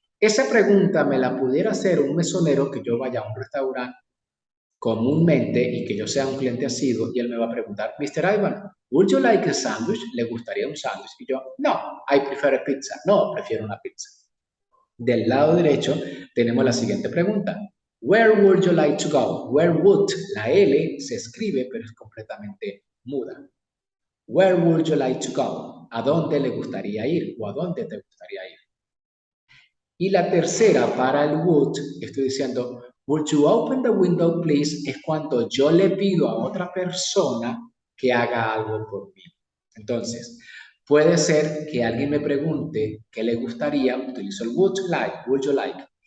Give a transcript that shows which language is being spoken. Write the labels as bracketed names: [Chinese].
[Spanish] Esa pregunta me la pudiera hacer un mesonero que yo vaya a un restaurante comúnmente y que yo sea un cliente asiduo y él me va a preguntar, Mr. [English] Ivan, ¿would you like a sandwich? [Spanish] ¿Le gustaría un sándwich? Y yo, no, [English] I prefer a pizza. [Spanish] No, prefiero una pizza. Del lado derecho tenemos la siguiente pregunta. [English] Where would you like to go? Where would, [Spanish] la L se escribe pero es completamente muda. [English] Where would you like to go? [Spanish] ¿A dónde le gustaría ir o a dónde te gustaría ir? Y la tercera para el would, estoy diciendo, [English] would you open the window please? [Spanish] Es cuando yo le pido a otra persona que haga algo por mí. Entonces, puede ser que alguien me pregunte qué le gustaría, utilizo el [English] would you like.